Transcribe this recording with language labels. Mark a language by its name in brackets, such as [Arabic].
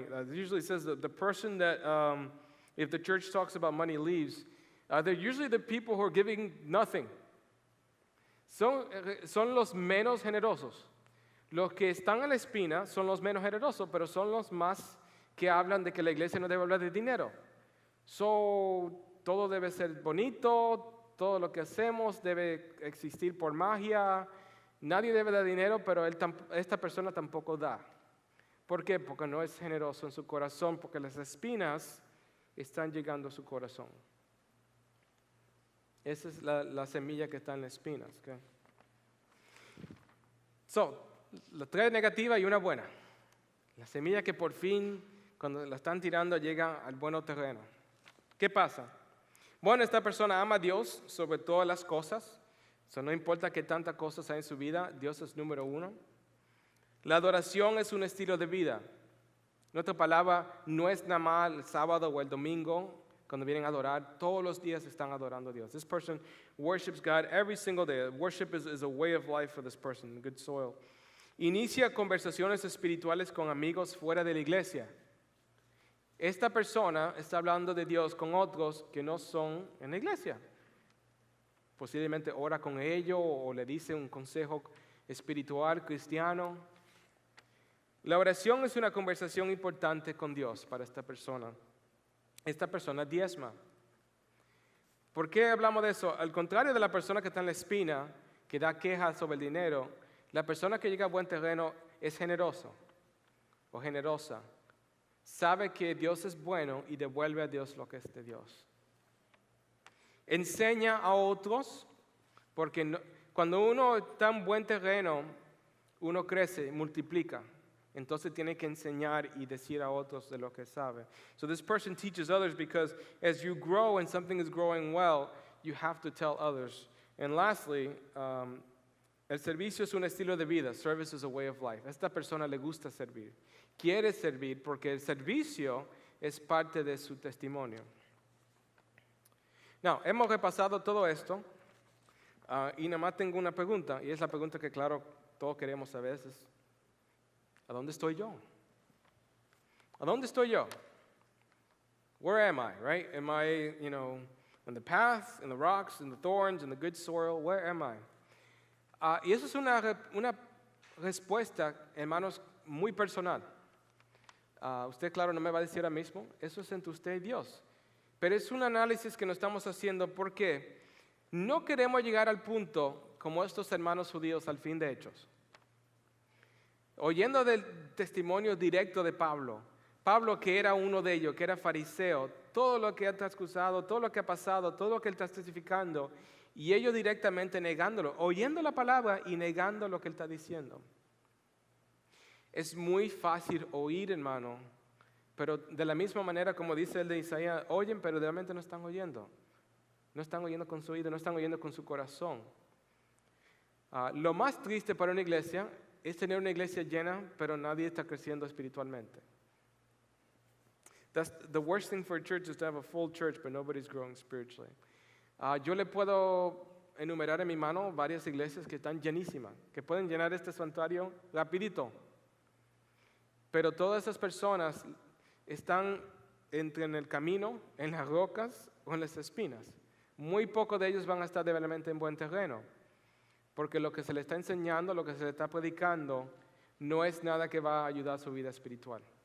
[English] It usually says that the person that, if the church talks about money leaves, they're usually the people who are giving nothing. [Spanish] Son los menos generosos. Los que están en la espina son los menos generosos, pero son los más que hablan de que la iglesia no debe hablar de dinero. Todo debe ser bonito, todo lo que hacemos debe existir por magia. Nadie debe dar dinero, pero esta persona tampoco da. ¿Por qué? Porque no es generoso en su corazón, porque las espinas están llegando a su corazón. Esa es la semilla que está en las espinas. Okay? Las tres negativas y una buena. La semilla que por fin, cuando la están tirando, llega al buen terreno. ¿Qué pasa? Bueno, esta persona ama a Dios sobre todas las cosas. No importa qué tantas cosas hay en su vida, Dios es número uno. La adoración es un estilo de vida. En otra palabra, no es nada más el sábado o el domingo cuando vienen a adorar. Todos los días están adorando a Dios. [English] This person worships God every single day. Worship is a way of life for this person, good soil. [Spanish] Inicia conversaciones espirituales con amigos fuera de la iglesia. Esta persona está hablando de Dios con otros que no son en la iglesia. Posiblemente ora con ellos o le dice un consejo espiritual cristiano. La oración es una conversación importante con Dios para esta persona. Esta persona diezma. ¿Por qué hablamos de eso? Al contrario de la persona que está en la espina, que da quejas sobre el dinero, la persona que llega a buen terreno es generoso o generosa. Sabe que Dios es bueno y devuelve a Dios lo que es de Dios. Enseña a otros, porque cuando uno está en buen terreno, uno crece, multiplica. Entonces tiene que enseñar y decir a otros de lo que sabe. [English] So this person teaches others because as you grow and something is growing well, you have to tell others. And lastly, [Spanish] el servicio es un estilo de vida. [English] Service is a way of life. [Spanish] A esta persona le gusta servir. Quiere servir porque el servicio es parte de su testimonio. Now, hemos repasado todo esto y nada más tengo una pregunta, y es la pregunta que, claro, todos queremos a veces. ¿A dónde estoy yo? ¿A dónde estoy yo? [English] Where am I, right? Am I, in the path, in the rocks, in the thorns, in the good soil? Where am I? [Spanish] Y eso es una respuesta, hermanos, muy personal. Usted, claro, no me va a decir ahora mismo, eso es entre usted y Dios. Pero es un análisis que nos estamos haciendo porque no queremos llegar al punto como estos hermanos judíos al fin de Hechos. Oyendo del testimonio directo de Pablo que era uno de ellos, que era fariseo, todo lo que ha transcurrido, todo lo que ha pasado, todo lo que él está testificando, y ellos directamente negándolo, oyendo la palabra y negando lo que él está diciendo. Es muy fácil oír, hermano, pero de la misma manera como dice el de Isaías, oyen, pero realmente no están oyendo. No están oyendo con su oído, no están oyendo con su corazón. Lo más triste para una iglesia es tener una iglesia llena, pero nadie está creciendo espiritualmente. [English] That's the worst thing for a church is to have a full church, but nobody's growing spiritually. [Spanish] Yo le puedo enumerar en mi mano varias iglesias que están llenísimas, que pueden llenar este santuario rapidito. Pero todas esas personas están entre en el camino, en las rocas o en las espinas. Muy pocos de ellos van a estar realmente en buen terreno, porque lo que se les está enseñando, lo que se les está predicando, no es nada que va a ayudar a su vida espiritual.